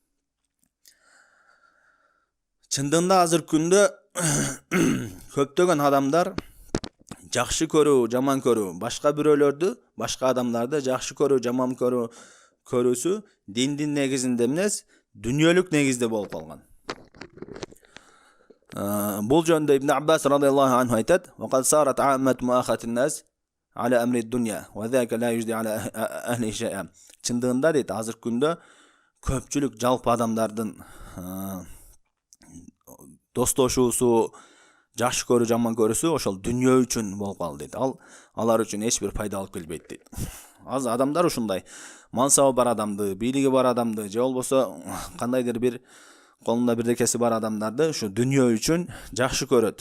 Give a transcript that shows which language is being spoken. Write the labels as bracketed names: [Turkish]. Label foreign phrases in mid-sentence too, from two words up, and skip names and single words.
[Kyrgyz] Чындыгында азыркы күндө көптөгөн адамдар жакшы көрүү, жаман көрүү, башка бирөөлөрдү, башка адамдарды жакшы көрүү, жаман көрүүсү диндин негизинде эмес, дүнүйөлүк негизде болуп калган. Бул жөнүндө [Arabic] Ибн Аббас رضي الله عنه айтат: "وقد صارت عامة مؤاخاة الناس على أمر الدنيا وذلك لا يجدي على أهله شيئا." [Kyrgyz] Чындыгында дейт, азыркы күндө көпчүлүк жалпы адамдардын достошуусу, жакшы көрүү, жаман көрүүсү ошол дүнүйө үчүн болуп калды дейт. Алар үчүн эч бир пайда алып келбейт дейт. Аз адамдар ушундай мансабы бар адамды, бийлиги бар адамды, же болбосо кандайдыр бир колунда бирдекеси бар адамдарды ушу дүнүйө үчүн жакшы көрөт.